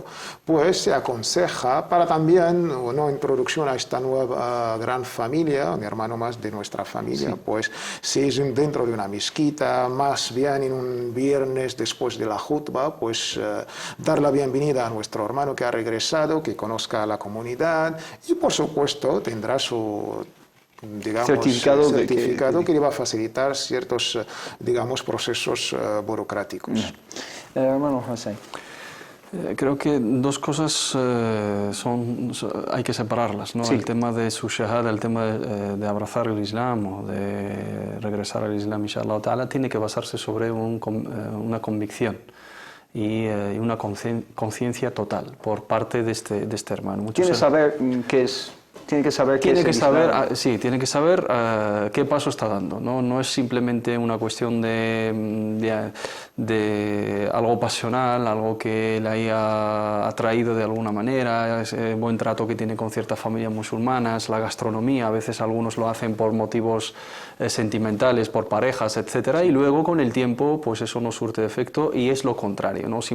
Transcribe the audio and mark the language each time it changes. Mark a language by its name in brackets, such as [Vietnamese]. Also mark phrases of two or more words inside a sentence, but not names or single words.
[Spanish] Pues se aconseja para también una introducción a esta nueva gran familia, mi hermano más de nuestra familia, pues si es dentro de una mezquita, más bien en un viernes después de la jutba, pues dar la bienvenida a nuestro hermano que ha regresado, que conozca a la comunidad y por supuesto tendrá su certificado que le va a facilitar ciertos, procesos burocráticos. Hermano José. Creo que 2 cosas hay que separarlas, ¿no? El tema de su shahada, el tema de abrazar el Islam o de regresar al Islam, [Arabic] إن شاء الله تعالى, [Spanish] tiene que basarse sobre una convicción y una conciencia total por parte de este hermano. Tiene que saber tiene que saber qué paso está dando. No es simplemente una cuestión de algo pasional, algo que le haya atraído de alguna manera, ese buen trato que tiene con ciertas familias musulmanas, la gastronomía, a veces algunos lo hacen por motivos sentimentales, por parejas, etcétera, y luego con el tiempo pues eso no surte de efecto y es lo contrario, ¿no?